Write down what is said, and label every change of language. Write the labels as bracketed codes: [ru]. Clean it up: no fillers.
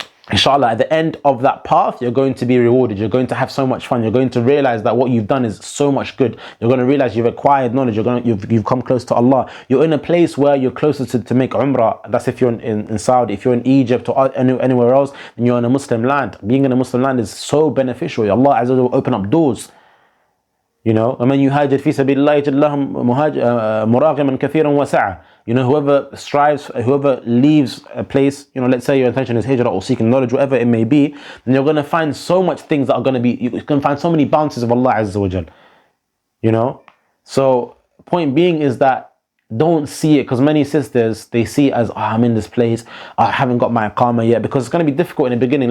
[en] Inshallah, at the end of that path, you're going to be rewarded. You're going to have so much fun. You're going to realize that what you've done is so much good. You're going to realize you've acquired knowledge. You've come close to Allah. You're in a place where you're closer to make umrah. That's if you're in Saudi. If you're in Egypt or anywhere else, then you're in a Muslim land. Being in a Muslim land is so beneficial. Allah Azza wa Jalla will open up doors. You know, [ar] وَمَنْ يُهَاجِرْ فِي سَبِيلِ اللَّهِ يَجِدْ لَهُ مُرَاغِمًا كَثِيرًا وَسَعًا. [en] You know, whoever leaves a place, you know, let's say your intention is hijrah or seeking knowledge, whatever it may be, then you're going to find so much things that are going to be, you can find so many bounties of Allah Azza wa Jal. You know, so point being is that don't see it, because many sisters, they see it as, oh, I'm in this place, I haven't got my iqama yet, because it's going to be difficult in the beginning.